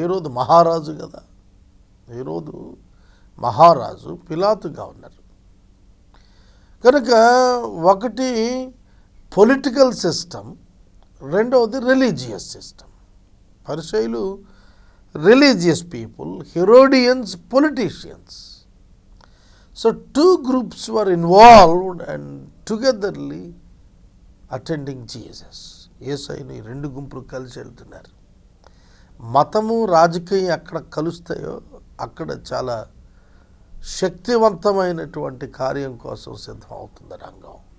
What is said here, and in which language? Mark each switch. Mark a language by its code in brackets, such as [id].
[te] హెరోదు మహారాజు కదా, హెరోదు మహారాజు, పిలాతుగా ఉన్నారు. కనుక ఒకటి పొలిటికల్ సిస్టమ్, రెండవది రిలీజియస్ సిస్టమ్. [en] పరిసయ్యులు religious people, Herodians politicians. So two groups were involved and togetherly attending Jesus. [te] యేసయ్యను ఈ రెండు గుంపులు కలిసి వెళ్తున్నారు. మతము రాజకీయం ఎక్కడ కలుస్తాయో అక్కడ చాలా శక్తివంతమైనటువంటి కార్యం కోసం సిద్ధం అవుతుంది రంగం.